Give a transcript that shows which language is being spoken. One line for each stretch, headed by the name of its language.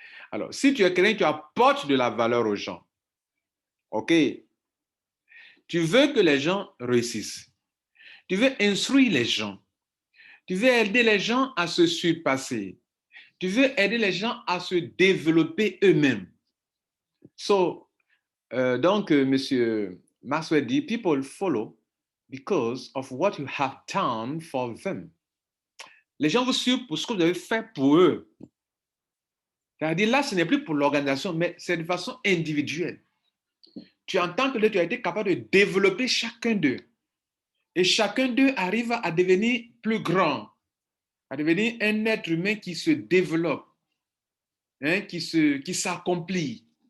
French: Alors, si tu es quelqu'un qui apporte de la valeur aux gens, OK, tu veux que les gens réussissent. Tu veux instruire les gens. Tu veux aider les gens à se surpasser. Tu veux aider les gens à se développer eux-mêmes. Donc, Monsieur Maxwell dit,
English: people follow because of what you have done for them.
French: Les gens vous suivent pour ce que vous avez fait pour eux. C'est-à-dire là, ce n'est plus pour l'organisation, mais c'est de façon individuelle. Tu entends que tu as été capable de développer chacun d'eux. Et chacun d'eux arrive à devenir plus grand, à devenir un être humain qui se développe, hein, qui s'accomplit.